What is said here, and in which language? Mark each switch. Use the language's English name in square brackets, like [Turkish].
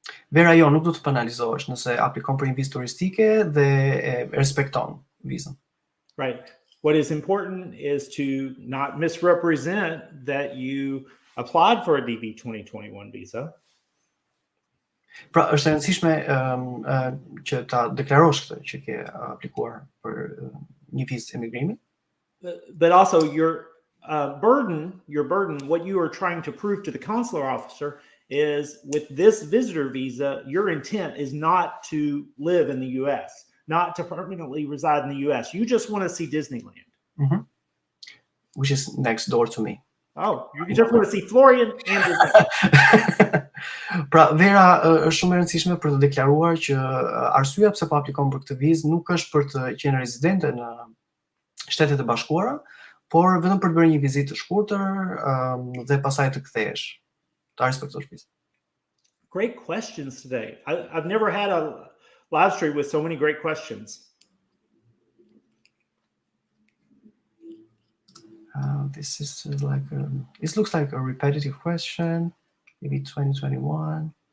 [Albanian] Vera, jo, nuk do të penalizohesh nëse aplikon për një vizë turistike dhe respekton vizën. [English] Right. What is important is to not misrepresent that you applied for a DV 2021 visa. [Albanian] Pra, është e rëndësishme që ta deklarosh këtë që ke aplikuar për një vizë emigrimi. [English] But also your burden, what you are trying to prove to the consular officer is with this visitor visa, your intent is not to live in the U.S., not to permanently reside in the U.S. You just want to see Disneyland. Mm-hmm. Which is next door to me. Oh, you just want to see Florian and Disneyland. [Albanian] Pra, Vera, është shumë e rëndësishme për të deklaruar që arsyeja pse po aplikon për këtë vizë nuk është për të qenë rezidente në Shtetet e Bashkuara, por vetëm për të bërë një vizitë të shkurtër dhe pastaj të kthehesh. Ta respektosh vizën. [English] Great questions today. I've never had a live stream with so many great questions. This is like this looks like a repetitive question. Maybe 2021.